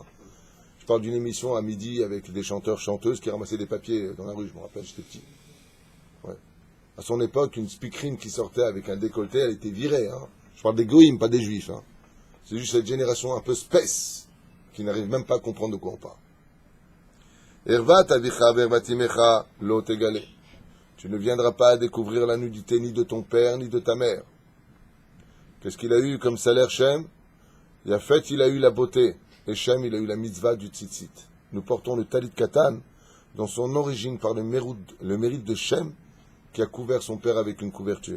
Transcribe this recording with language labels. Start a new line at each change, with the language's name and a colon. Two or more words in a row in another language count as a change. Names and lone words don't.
French: Je parle d'une émission à midi avec des chanteurs-chanteuses qui ramassaient des papiers dans la rue, je me rappelle, j'étais petit. Ouais. À son époque, une speakerine qui sortait avec un décolleté, elle était virée. Hein. Je parle des goïms, pas des juifs. Hein. C'est juste cette génération un peu spèce qui n'arrive même pas à comprendre de quoi on parle.
Hebrew: ערות אביך וערות אמך לא תגלה.
French: Tu ne viendras pas à découvrir la nudité ni de ton père ni de ta mère. Qu'est-ce qu'il a eu comme salaire, Shem? Yafet, il a eu la beauté. Et Shem, il a eu la mitzvah du tzitzit. Nous portons le
Hebrew: טלית קטן
French: dans son origine par le mérite de Shem qui a couvert son père avec une couverture.